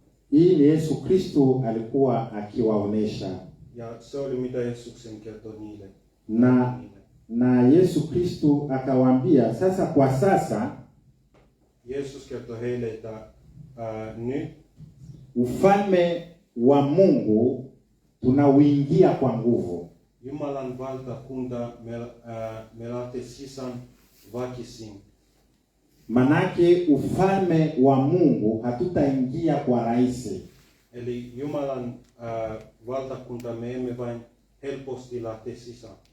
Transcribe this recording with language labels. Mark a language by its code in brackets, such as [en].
[sw] Hii ni Yesu Kristo alikuwa akiwaonesha. [fi] Ja se oli mitä Jeesuksen kertoi niille. [sw] Na Yesu Kristo akawaambia sasa, kwa sasa [fi] Jeesus kertoi heille, että nyt [sw] ufalme wa Mungu tunauingia kwa nguvu. [fi] Jumalan valtakunta me lähtee sisään väkisin. [sw] Manake ufalme wa Mungu hatutaingia kwa rahisi. [fi] Eli Jumalan valtakunta me emme vain helposti lähtee sisään.